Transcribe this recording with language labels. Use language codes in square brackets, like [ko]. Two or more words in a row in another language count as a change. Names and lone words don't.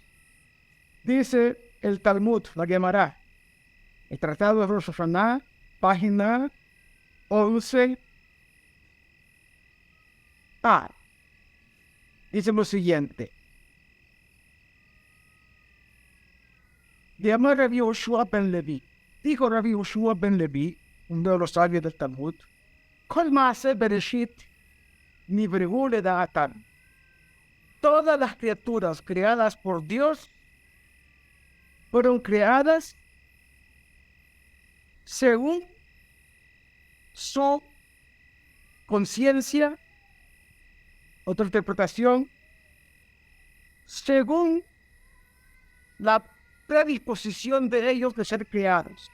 [es] Dice el Talmud, la Gemara, el Tratado de Rosh Hashanah, página 11a. Dice lo siguiente. Llama Rabbi Yoshua ben Levi. Dijo Rabbi Yoshua ben Levi, uno de los sabios del Talmud, [he] כל מעשה בראשית נבראו לדעתם. [es] Todas las criaturas creadas por Dios fueron creadas según su conciencia, otra interpretación, según la predisposición de ellos de ser creados.